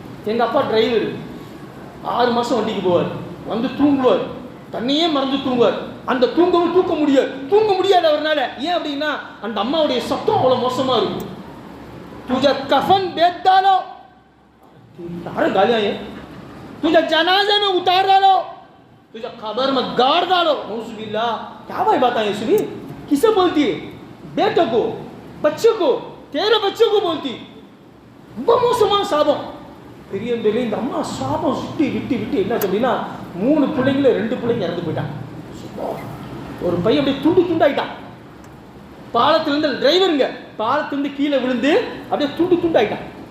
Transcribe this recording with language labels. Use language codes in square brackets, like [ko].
[ta] எங்கள் அப்பா டிரைவர் 6 மாதம் வண்டிக்கு போவார், வந்து தூங்குவார், தன்னையே மறந்து தூங்குவார். அந்த தூங்க முடியாது அவர்னால. ஏன் அப்படின்னா அந்த அம்மாவுடைய சத்தம் அவ்வளோ மோசமாக இருக்கும். [hi] तुझा कफन बेच डालो, अरे गालियां ये, तुझा जनाजे में उतार डालो, तुझा कब्र में गाड़ डालो. नौजुबिल्लाह. क्या भाई बात है सुनी, किसे बोलती है? बेटों को, बच्चों को, तेरे बच्चों को बोलती. [ta] மோசமான சாபம். பெரிய பெரிய இந்த அம்மா சாபம் சுட்டி விட்டு என்ன அப்படின்னா 3 பிள்ளைங்கள 2 பிள்ளைங்க இறந்து போயிட்டாங்க. ஒரு பையன் அப்படியே துண்டு துண்டாயிட்டான். பாலத்திலிருந்து டிரைவருங்க பாலத்திலிருந்து கீழே விழுந்து அப்படியே துண்டு துண்டாயிட்டான்.